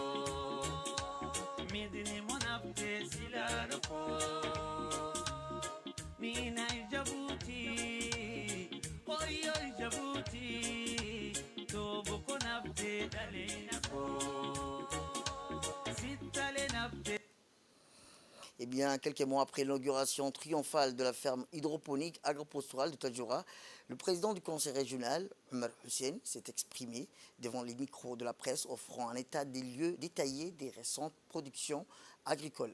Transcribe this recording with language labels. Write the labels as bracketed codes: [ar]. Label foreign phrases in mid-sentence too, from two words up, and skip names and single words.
[so] midnimo nabtee silaadhako miinay jabuuti hoyoy jabuuti doobo ko nabtee daliinako [fr] bien, quelques mois après l'inauguration triomphale de la ferme hydroponique agropastorale de Tadjoura, le président du conseil régional, Omar Hussein, s'est exprimé devant les micros de la presse, offrant un état des lieux détaillé des récentes productions agricoles.